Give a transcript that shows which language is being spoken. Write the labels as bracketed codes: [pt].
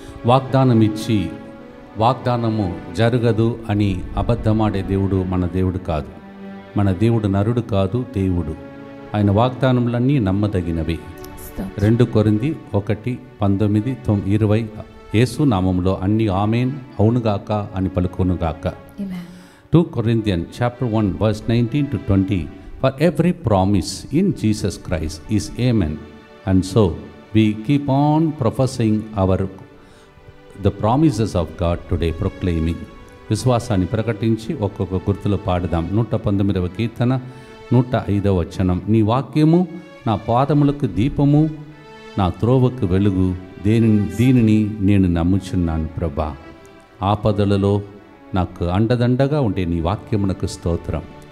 [te] వాగ్దానం ఇచ్చి వాగ్దానము జరగదు అని అబద్ధమాడే దేవుడు మన దేవుడు కాదు. మన దేవుడు నరుడు కాదు, దేవుడు. ఆయన వాగ్దానములన్నీ నమ్మదగినవి. 2 కొరింథీ 1:19-20 యేసు నామములో అన్ని ఆమేన్, అవునుగాక అని పలుకునుగాక. [en] 2 Corinthians chapter 1 verse 19-20 For every promise in Jesus Christ is amen, and so we keep on professing the promises of God today, proclaiming. [te] విశ్వాసాన్ని ప్రకటించి ఒక్కొక్క గుర్తులు పాడుదాం. 119వ కీర్తన 105వ వచనం. నీ వాక్యము నా పాదములకు దీపము, నా త్రోవకు వెలుగు. దీనిని నేను నమ్ముచున్నాను ప్రభా. ఆపదలలో నాకు అండదండగా ఉండే నీ వాక్యమునకు స్తోత్రం.